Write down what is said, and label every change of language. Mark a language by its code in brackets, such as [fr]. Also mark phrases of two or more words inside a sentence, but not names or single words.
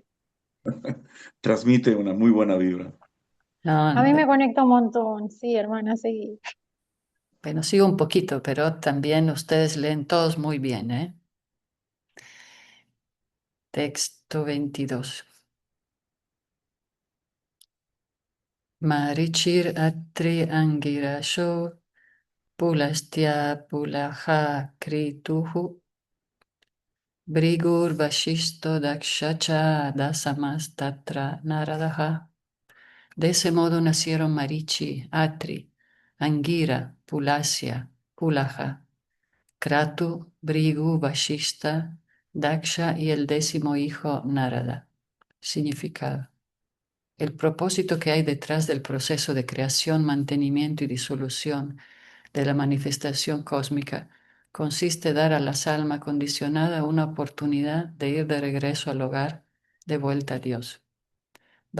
[es] Transmite una muy buena vibra. No, A mí me conecta un montón. Sí, hermana, seguí. bueno, sigo un poquito, pero también ustedes leen todos muy bien, ¿eh? Texto 22. [sa] मरीचिर् अत्रि अङ्गिरसौ पुलस्त्यः पुलहः क्रतुः भृगुर् वसिष्ठो दक्षश्च दशमस् तत्र नारदः. [es] De ese modo nacieron Marichi, Atri, Angira, Pulasya, Pulaha, Kratu, Brigu, Vashista, Daksha y el 10º hijo Narada. Significado. El propósito que hay detrás del proceso de creación, mantenimiento y disolución de la manifestación cósmica consiste en dar a las almas condicionadas una oportunidad de ir de regreso al hogar, de vuelta a Dios.